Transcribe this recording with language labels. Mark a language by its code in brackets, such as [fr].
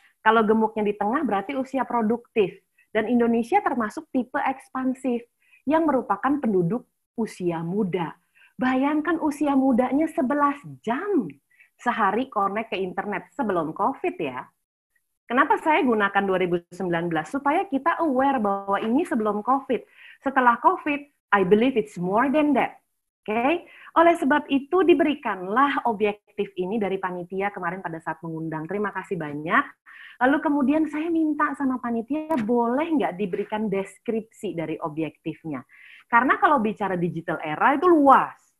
[id] Kalau gemuknya di tengah berarti usia produktif. Dan Indonesia termasuk tipe ekspansif yang merupakan penduduk usia muda. Bayangkan usia mudanya 11 jam sehari connect ke internet sebelum COVID ya. Kenapa saya gunakan 2019? Supaya kita aware bahwa ini sebelum COVID. Setelah COVID, [en] I believe it's more than that. [id] Oke? Oleh sebab itu diberikanlah objektif ini dari panitia kemarin pada saat mengundang. Terima kasih banyak. Lalu kemudian saya minta sama panitia, boleh nggak diberikan deskripsi dari objektifnya? Karena kalau bicara digital era itu luas.